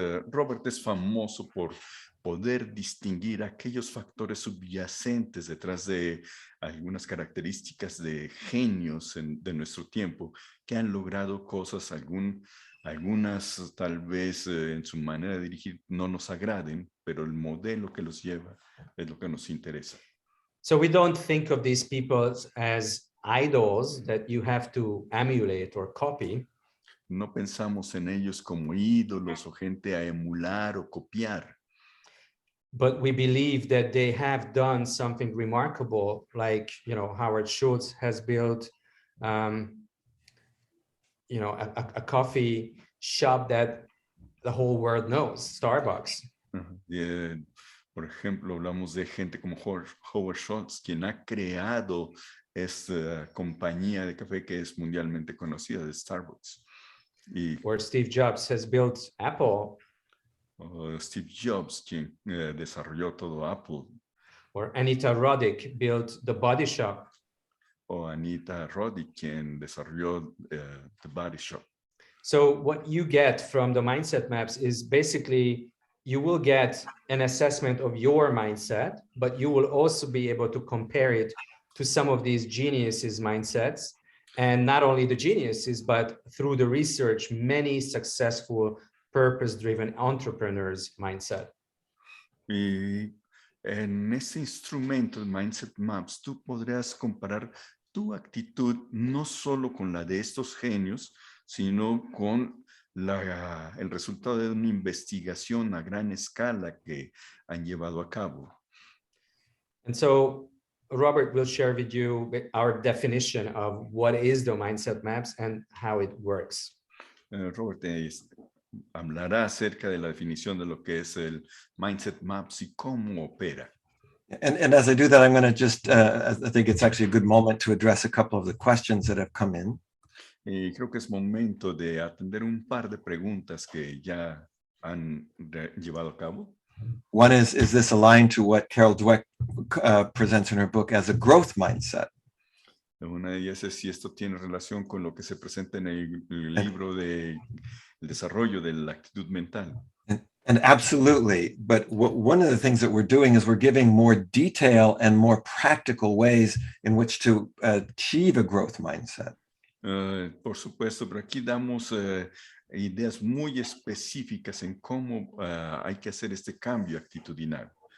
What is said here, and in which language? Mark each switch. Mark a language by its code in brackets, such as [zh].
[es] Robert es famoso por poder distinguir aquellos factores subyacentes detrás de algunas características de genios de nuestro tiempo que han logrado cosas, algunas tal vez en su manera de dirigir no nos agraden, pero el modelo que los lleva es lo que nos interesa. [en] So we don't think of these people as idols that you have to emulate or copy. [es] No pensamos en ellos como ídolos o gente a emular o copiar. [en] But we believe that they have done something remarkable, like, Howard Schultz has built, a coffee shop that the whole world knows, Starbucks. [es] Por ejemplo, hablamos de gente como Howard Schultz, quien ha creado esta compañía de café que es mundialmente conocida, de Starbucks. [en] Or Steve Jobs has built Apple. [es] Steve Jobs, quien desarrolló todo Apple. [en] Or Anita Roddick built The Body Shop. [es] O Anita Roddick, quien desarrolló The Body Shop. [en] So what you get from the mindset maps is basically you will get an assessment of your mindset, but you will also be able to compare it to some of these geniuses' mindsets. And not only the geniuses, but through the research, many successful purpose-driven entrepreneurs' mindset. [es] Y en este instrumento de Mindset Maps, tú podrás comparar tu actitud no solo con la de estos genios, sino con el resultado de una investigación a gran escala que han llevado a cabo. [en] And so Robert will share with you our definition of what is the Mindset Maps and how it works. [es] Robert hablará acerca de la definición de lo que es el Mindset Maps y cómo opera. [en] And as I do that, I'm going to just, I think it's actually a good moment to address a couple of the questions that have come in. [es] Y creo que es momento de atender un par de preguntas que ya han llevado a cabo. [en] One is this aligned to what Carol Dweck presents in her book as a growth mindset? [es] Una de ellas es si esto tiene relación con lo que se presenta en el libro de el desarrollo de la actitud mental. [en] And absolutely, but one of the things that we're doing is we're giving more detail and more practical ways in which to achieve a growth mindset. [es] Por supuesto, pero aquí damos ideas muy específicas en cómo hay que hacer este cambio actitudinal.